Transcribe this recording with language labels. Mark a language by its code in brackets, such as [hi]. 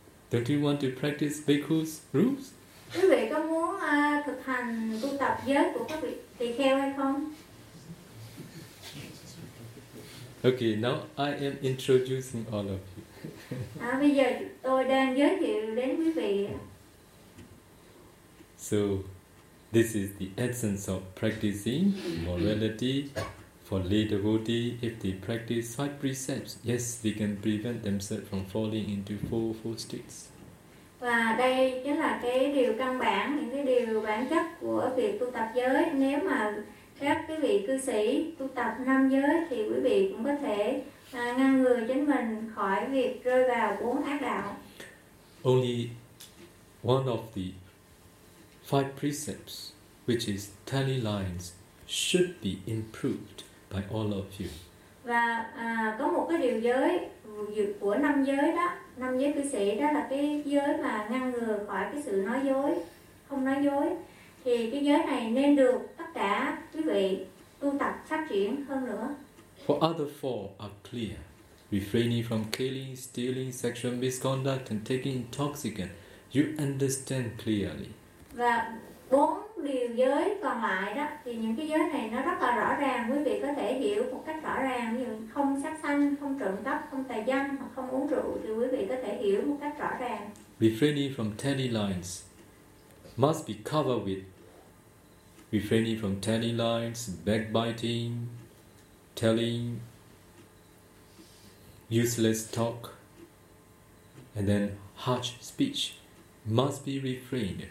[en] Don't you want to practice Bhikkhu's rules? [vi] Quý vị có muốn thực hành tu tập giới của các vị tỳ kheo hay không? [en] Okay, now I am introducing all of you. [vi] Bây giờ tôi đang giới thiệu đến quý vị. [en] So, this is the essence of practicing morality for lay devotee. If they practice five precepts, yes, they can prevent themselves from falling into four states. [vi] Và đây chính là cái điều căn bản, những cái điều bản chất của việc tu tập giới. Nếu mà các quý vị cư sĩ tu tập năm giới thì quý vị cũng có thể ngăn ngừa chính mình khỏi việc rơi vào bốn ác đạo. [en] Only one of the five precepts, which is tally lines, should be improved by all of you. [vi] Và có một cái điều giới của năm giới đó, năm giới cư sĩ đó là cái giới mà ngăn ngừa khỏi cái sự nói dối, không nói dối. Thì cái giới này nên được tất cả quý vị tu tập phát triển hơn nữa. [en] For other four are clear: refraining from killing, stealing, sexual misconduct, and taking intoxicant. You understand clearly. [vi] Và bốn điều giới còn lại đó, thì những cái giới này nó rất là rõ ràng, quý vị có thể hiểu một cách rõ ràng. Ví dụ không sát sanh, không trộm cắp, không tà dâm, hoặc không uống rượu, thì quý vị có thể hiểu một cách rõ ràng. [en] Refraining from tally lines must be covered with refraining from tally lines, backbiting, telling useless talk, and then harsh speech must be refrained.